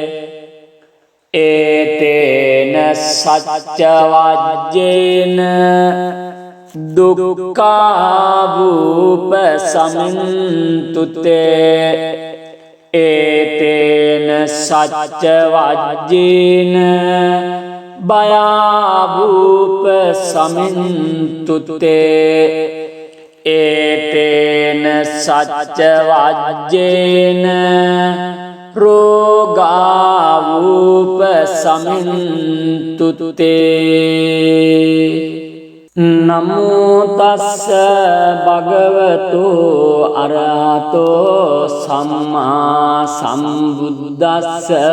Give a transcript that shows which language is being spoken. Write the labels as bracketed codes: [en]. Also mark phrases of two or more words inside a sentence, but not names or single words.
[pi] ඒතේන සච්ච වජ්ජේන දුක්ඛාවූප සමින්තු තේ ඒතේන සච්ච වජ්ජේන භයාවූප සමින්තු තේ ඒතේන සච්ච වජ්ජේන රෝගාවූප සමින්තු තේ නමෝ තස්ස භගවතු අරහතෝ සම්මා සම්බුද්දස්ස